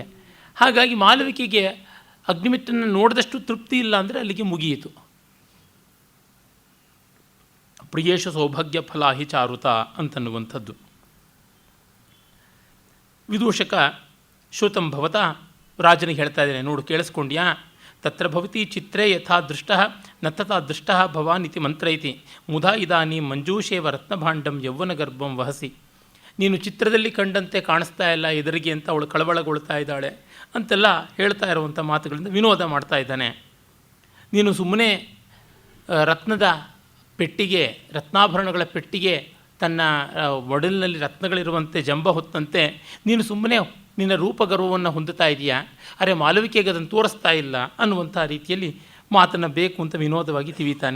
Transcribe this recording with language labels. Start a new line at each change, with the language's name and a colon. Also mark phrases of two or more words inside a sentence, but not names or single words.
Kannada: ಹಾಗಾಗಿ ಮಾಲವಿಕೆಗೆ ಅಗ್ನಿಮಿತ್ರನ ನೋಡಿದಷ್ಟು ತೃಪ್ತಿ ಇಲ್ಲ ಅಂದರೆ ಅಲ್ಲಿಗೆ ಮುಗಿಯಿತು.
Sanskrit: ಪ್ರಿಯೇಶ ಸೌಭಾಗ್ಯ ಫಲಾಹಿ ಚಾರುತ ಅಂತನ್ನುವಂಥದ್ದು.
Kannada: ವಿದೂಷಕ
Sanskrit: ಶ್ರುತಂ ಭವತ
Kannada: ರಾಜನಿಗೆ ಹೇಳ್ತಾ ಇದ್ದೇನೆ, ನೋಡು ಕೇಳಿಸ್ಕೊಂಡ್ಯಾ,
Sanskrit: ತತ್ರ ಭವತಿ ಚಿತ್ರೇ ಯಥಾ ದೃಷ್ಟ ನ ತಥಾ ದೃಷ್ಟ ಭವಾನ್ ಇತಿ ಮಂತ್ರ ಇತಿ ಮುಧಾ ಇದಾನಿ ಮಂಜೂಷೇವ ರತ್ನಭಾಂಡಂ ಯೌವನ ಗರ್ಭಂ ವಹಸಿ.
Kannada: ನೀನು ಚಿತ್ರದಲ್ಲಿ ಕಂಡಂತೆ ಕಾಣಿಸ್ತಾ ಇಲ್ಲ ಎದುರಿಗೆ ಅಂತ ಅವಳು ಕಳವಳಗೊಳ್ತಾ ಇದ್ದಾಳೆ ಅಂತೆಲ್ಲ ಹೇಳ್ತಾ ಇರುವಂಥ ಮಾತುಗಳಿಂದ ವಿನೋದ ಮಾಡ್ತಾ ಇದ್ದಾನೆ. ನೀನು ಸುಮ್ಮನೆ ರತ್ನದ ಪೆಟ್ಟಿಗೆ, ರತ್ನಾಭರಣಗಳ ಪೆಟ್ಟಿಗೆ ತನ್ನ ಒಡಲಿನಲ್ಲಿ ರತ್ನಗಳಿರುವಂತೆ ಜಂಬ ಹೊತ್ತಂತೆ ನೀನು ಸುಮ್ಮನೆ ನಿನ್ನ ರೂಪಗರ್ವವನ್ನು ಹೊಂದುತ್ತಾ ಇದೆಯಾ, ಅರೆ ಮಾಲವಿಕೆಗೆ ಅದನ್ನು ತೋರಿಸ್ತಾ ಇಲ್ಲ ಅನ್ನುವಂಥ ರೀತಿಯಲ್ಲಿ ಮಾತನ್ನು ಬೇಕು ಅಂತ ವಿನೋದವಾಗಿ ತಿವಿತಾನೆ.